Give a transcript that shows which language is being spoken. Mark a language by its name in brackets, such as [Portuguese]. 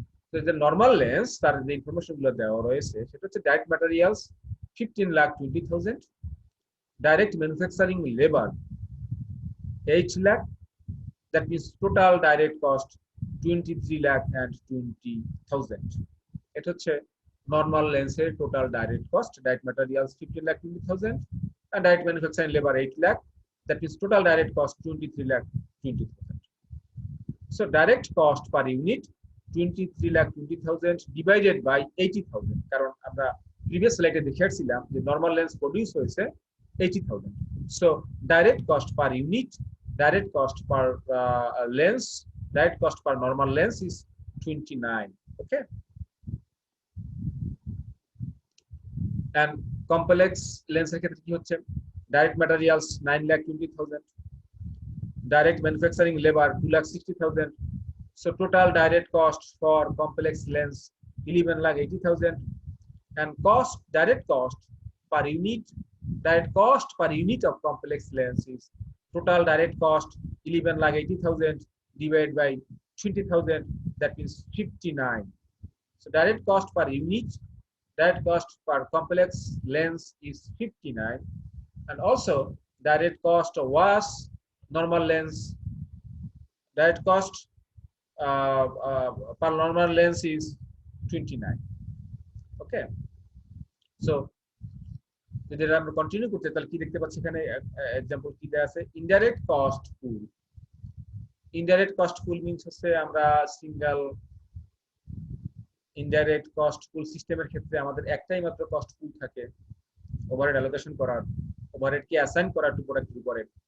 [Bangla] তো যে normal lens, তার যে ইনফরমেশন গুলো দেওয়া রয়েছে সেটা হচ্ছে direct materials 15,20,000, direct manufacturing labour 8 lakh, [English] that means total direct cost 23,20,000. [Bangla] এটা হচ্ছে নরমাল লেন্সের total direct cost. [English] Direct materials 15,20,000 and direct manufacturing labor 8 lakh, that means total direct cost 23,20,000. So direct cost per unit 23,20,000 divided by 80,000, [Bangla] কারণ আমরা previous slide দেখিয়েছিলাম যে normal lens produce হয়েছে 80,000. [English] So direct cost per unit, direct cost per lens, direct cost per normal lens is 29. Okay. [Bangla] And complex lens এর ক্ষেত্রে কি হচ্ছে? [English] Direct materials 9,20,000, direct manufacturing labor 2,60,000. So total direct cost for complex lens 11,80,000, and direct cost per unit, direct cost per unit of complex lens is total direct cost 11,80,000 divided by 20,000, that means 59. So direct cost per unit, direct cost per complex lens is 59, and also direct cost was normal lens, direct cost per normal lens is 29. Okay. [Bangla] So যদি আমরা continue করতে তাহলে কি দেখতে পাচ্ছি এখানে example কি দেয়া আছে ইনডাইরেক্ট কস্ট পুল। ইনডাইরেক্ট কস্ট পুল মিন্স হচ্ছে আমরা সিঙ্গেল ইনডাইরেক্ট কস্ট পুল সিস্টেমের ক্ষেত্রে আমাদের একটাই মাত্র কস্ট পুল থাকে ওভারহেড অ্যালোকেশন করার, ওভারহেড কি অ্যাসাইন করার টু প্রোডাক্টের উপরে।